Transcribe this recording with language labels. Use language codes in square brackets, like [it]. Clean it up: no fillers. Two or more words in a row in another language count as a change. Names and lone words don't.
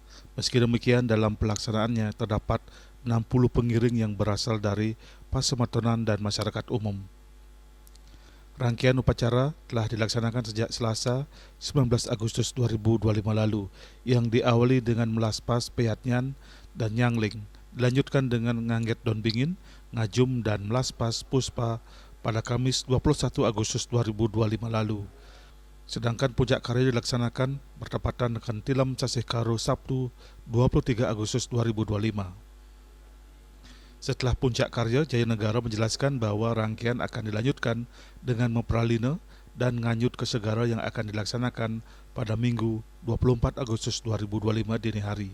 [id] Meski demikian, dalam pelaksanaannya terdapat 60 pengiring yang berasal dari Pasematonan dan masyarakat umum. Rangkaian upacara telah dilaksanakan sejak Selasa 19 Agustus 2025 lalu yang diawali dengan melaspas Peyadnyan dan Nyangling, dilanjutkan dengan ngangget daun bingin, ngajum dan melaspas puspa pada Kamis 21 Agustus 2025 lalu. Sedangkan puncak karya dilaksanakan bertepatan dengan Tilem Sasekaru Sabtu 23 Agustus 2025. Setelah puncak karya, Jaya Negara menjelaskan bahwa rangkaian akan dilanjutkan dengan mempralina dan nganyut ke segara yang akan dilaksanakan pada Minggu 24 Agustus 2025 dini hari.